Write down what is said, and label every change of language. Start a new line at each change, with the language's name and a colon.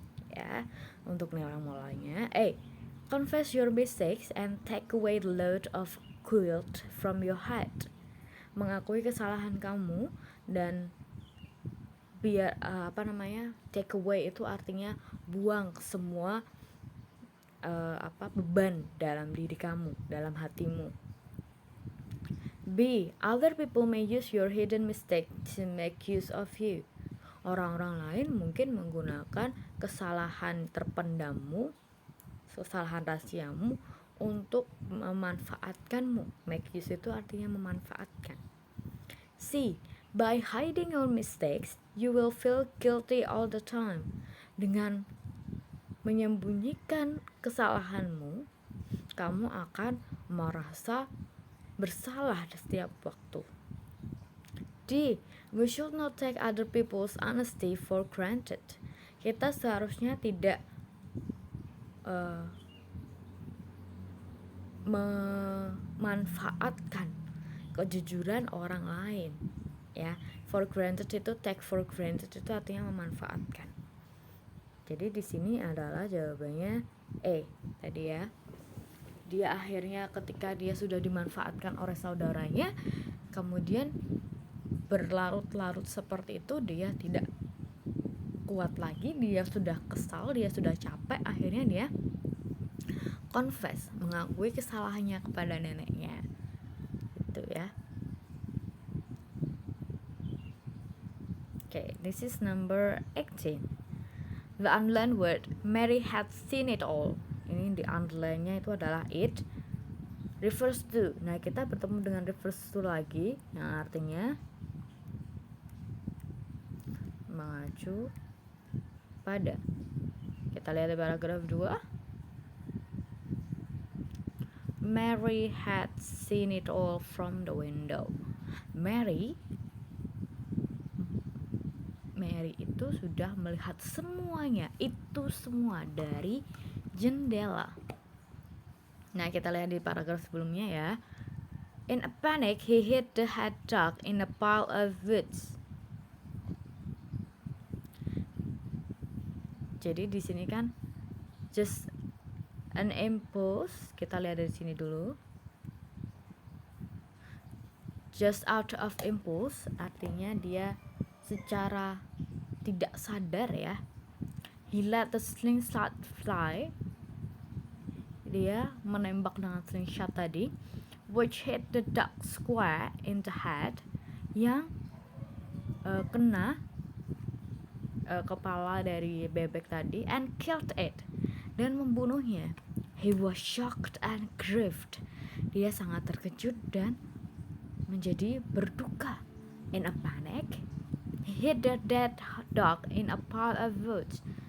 Indonesian: Ya, untuk nilai moralnya, A.
English: Confess your mistakes and take away the load of guilt from your head.
Indonesian: Mengakui kesalahan kamu dan biar
English: take away
Indonesian: itu artinya buang semua beban dalam diri kamu, dalam hatimu. B.
English: Other people may use your hidden mistake to make use of you.
Indonesian: Orang-orang lain mungkin menggunakan kesalahan terpendammu, kesalahan rahasiamu untuk memanfaatkanmu.
English: Make use
Indonesian: itu artinya memanfaatkan. C.
English: By hiding your mistakes, you will feel guilty all the time.
Indonesian: Dengan menyembunyikan kesalahanmu, kamu akan merasa bersalah setiap waktu. D.
English: We should not take other people's honesty for granted.
Indonesian: Kita seharusnya tidak memanfaatkan kejujuran orang lain, ya.
English: For granted
Indonesian: itu,
English: take for granted
Indonesian: itu artinya memanfaatkan. Jadi di sini adalah jawabannya E tadi ya. Dia akhirnya ketika dia sudah dimanfaatkan oleh saudaranya, kemudian berlarut-larut seperti itu, dia tidak kuat lagi, dia sudah kesal, dia sudah capek, akhirnya dia confess, mengakui kesalahannya kepada neneknya. Itu ya.
English: Okay, this is number 18. The underlined word, Mary had seen it all.
Indonesian: Ini di underline-nya itu adalah it.
English: Refers to.
Indonesian: Nah, kita bertemu dengan
English: refers to
Indonesian: lagi, yang artinya mengacu pada. Kita lihat di paragraf 2.
English: Mary had seen it all from the window.
Indonesian: Mary itu sudah melihat semuanya, itu semua dari jendela. Nah, kita lihat di paragraf sebelumnya ya.
English: In a panic, he hid the head dog in a pile of woods.
Indonesian: Jadi di sini kan
English: just an impulse.
Indonesian: Kita lihat dari sini dulu.
English: Just out of impulse
Indonesian: artinya dia secara tidak sadar ya.
English: He let the slingshot fly.
Indonesian: Dia menembak dengan slingshot tadi,
English: which hit the duck square in the head,
Indonesian: yang kena kepala dari bebek tadi,
English: and killed it,
Indonesian: dan membunuhnya.
English: He was shocked and grieved.
Indonesian: Dia sangat terkejut dan menjadi berduka.
English: In a panic, he hid the dead dog in a pile of woods.